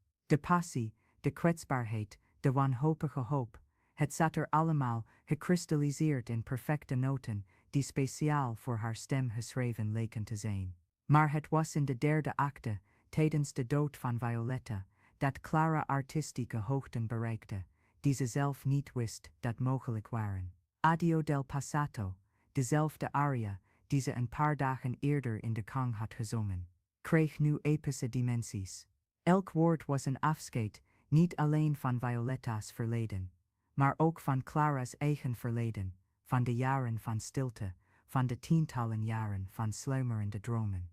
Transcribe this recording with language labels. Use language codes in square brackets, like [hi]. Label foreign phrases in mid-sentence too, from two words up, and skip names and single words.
[nl] De passie, de kwetsbaarheid, de wanhopige hoop, het zat er allemaal gekristalliseerd in perfecte noten die speciaal voor haar stem geschreven leken te zijn. Maar het was in de derde acte, tijdens de dood van Violetta, dat Clara artistieke hoogten bereikte, die ze zelf niet wist dat mogelijk waren. Addio del passato, dezelfde aria die ze een paar dagen eerder in de Kang had gezongen, kreeg nu epische dimensies. Elk woord was een afscheid niet alleen van Violetta's verleden, maar ook van Clara's eigen verleden, van de jaren van stilte, van de tientallen jaren van sluimerende dromen.